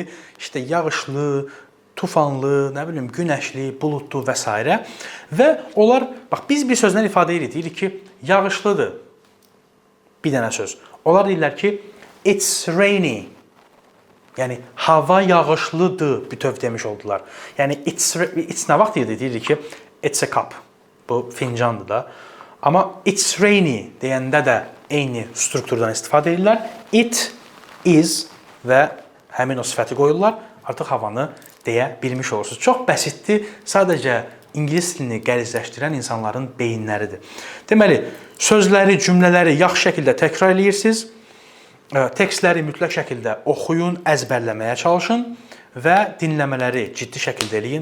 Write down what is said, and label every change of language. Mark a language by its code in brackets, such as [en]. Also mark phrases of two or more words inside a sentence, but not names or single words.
[az] İşte yağışlı, tufanlı, nə bilim, günəşli, buludlu və s. Və onlar, bax, biz bir sözlə ifadə edirik, deyirik ki, yağışlıdır. Bir dənə söz. Onlar deyirlər ki, [en] it's rainy. [az] Yəni, hava yağışlıdır, bütöv demiş oldular. Yəni, it's nə vaxt deyirik ki, [en] it's a cup. [az] Bu fincandır da. Amma [en] it's rainy [az] deyəndə də eyni strukturdan istifadə edirlər. [en] It is [az] və həmin o sifəti qoyurlar. Artıq havanı deyə bilmiş olursunuz. Çox bəsitdir. Sadəcə ingilis dilini qəlizləşdirən insanların beyinləridir. Deməli, sözləri, cümlələri yaxşı şəkildə təkrar edirsiniz. Tekstləri mütləq şəkildə oxuyun, əzbərləməyə çalışın və dinləmələri ciddi şəkildə eləyin.